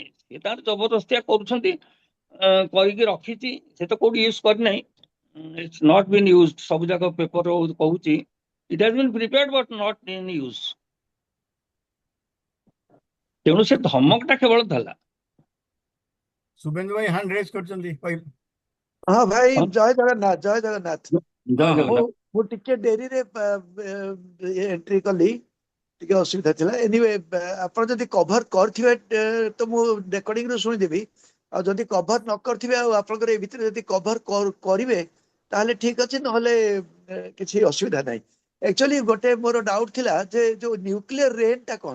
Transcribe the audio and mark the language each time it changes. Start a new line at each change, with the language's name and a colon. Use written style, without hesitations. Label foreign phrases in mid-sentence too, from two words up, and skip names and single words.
Odia: ସେ ତାର ଜବରଦସ୍ତିଆ କରୁଛନ୍ତି, କରିକି ରଖିଛି। ସେ ତ କୋଉଠି ୟୁଜ କରିନାହିଁ।
English: it's not been use.
Odia: ସବୁ ଯାକ ପେପର କହୁଛି
English: it has been prepared but not in use.
Odia: ତେଣୁ ସେ ଧମକଟା କେବଳ ଦେଲା। शुभेंदु भाई
English: hand raise
Odia: करछंती
Hindi: हाँ भाई
Odia: ହଁ,
Hindi: जय जगन्नाथ जय जगन्नाथ
Odia: ଜୟ ମୁଁ ଜଗନ୍ନାଥ। ମୁଁ ଟିକେ ଡେରିରେ ଏଣ୍ଟ୍ରି କଲି ଟିକେ ଅସୁବିଧା ଥିଲା ଏନିୱେ ଆପଣ ଯଦି କଭର କରିଥିବେ ତ ମୁଁ ରେକର୍ଡିଂରୁ ଶୁଣିଦେବି ଆଉ ଯଦି କଭର ନ କରିଥିବେ ଆଉ ଆପଣଙ୍କର ଏ ଭିତରେ ଯଦି କଭର କରିବେ ତାହେଲେ ଠିକ ଅଛି ନହେଲେ କିଛି ଅସୁବିଧା ନାହିଁ ଆକ୍ଚୁଆଲି ଗୋଟେ ମୋର ଡାଉଟ ଥିଲା ଯେ ଯୋଉ
English: nuclear rain
Odia: ଟା କଣ